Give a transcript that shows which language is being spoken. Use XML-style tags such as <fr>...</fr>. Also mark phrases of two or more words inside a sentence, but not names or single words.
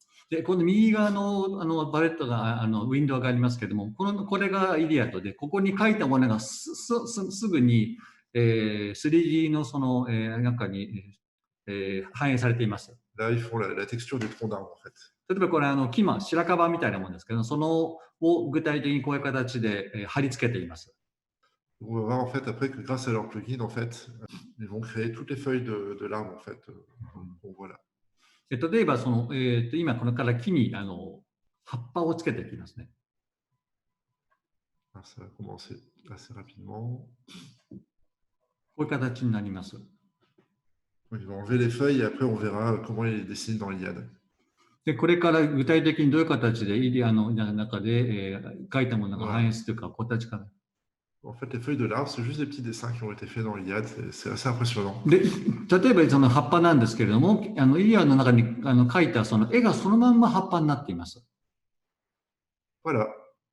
<ja>で、この右側のバレットがウィンドウがありますけれども、これがイリアドで、ここに書いたものがすぐに、3D の中に、反映されています。</ja> <fr>Là, ils font la texture des troncs d'arbres en fait.</fr> <ja>例えばこれ白樺みたいなものですけど、そのを具体的にこういう形で貼り付けています。</ja> <fr>On va voir en fait après que grâce à leur plugin, en fait, ils vont créer toutes les feuilles de l'arbre en fait. Donc voilà.</fr> <ja>例えば今これから木に葉っぱをつけていきますね。</ja> <fr>Ça va commencer assez rapidement.</fr> <ja>こういう形になります。</ja> <fr>Ils vont enlever les feuilles et après on verra comment ils dessinent dans l'Iliade.</fr> <ja>で、これから具体的にどういう形でイリアの中で、書いたものが反映するか、形から。</ja> <fr>En fait, les feuilles de l'arbre, c'est juste des petits dessins qui ont été faits dans l'Iliade. C'est assez impressionnant.</fr> <ja>で、例えばその葉っぱなんですけれども、イリアの中に描いたその絵がそのまんま葉っぱになっています。</ja> <fr>Voilà.</fr>